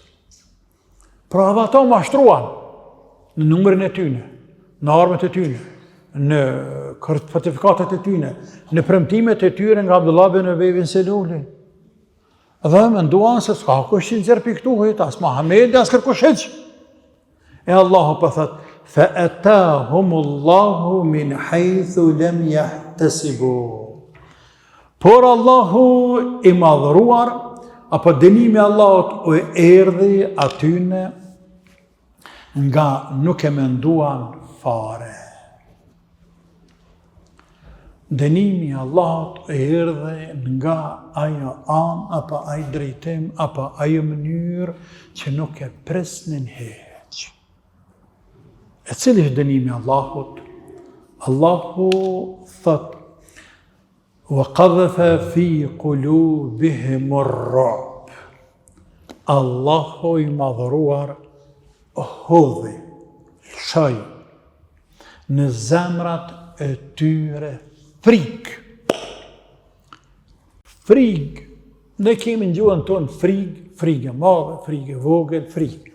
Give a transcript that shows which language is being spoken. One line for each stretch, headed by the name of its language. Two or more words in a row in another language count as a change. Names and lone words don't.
Albanian: Pra edhe ata mashtruan në numrin e tyne, në armët e tyne, në fortifikatat e tyne, në premtimet e tyre nga Abdullah ibn Ubay ibn Seluli. Dhe menduan se s'ka kush që nxjerr piktuhet, as Muhamedi, as kërkush hiç. E Allahu po thot:
Arabic: "فأتاهم الله من حيث لم يحتسبوا."
Albanian: Por Allahu i madhruar, apo dënimi Allahut u erdhi atyne nga nuk e menduan fare. Dënimi Allahut e erdhi nga ajo anë, apo ai drejtim, apo ajo mënyrë që nuk e presnin hiç. E cili është dënimi Allahut? Allahu thot:
Arabic: وَقَذَفَ فِي قُلُوبِهِمُ الرُّعْبَ.
Albanian: Allahu i madhruar hodhi, lshoi në zemrat e tyre frikë. Frikë, ne kemi në gjuhën tonë frikë e madhe, frikë e vogël, frikë.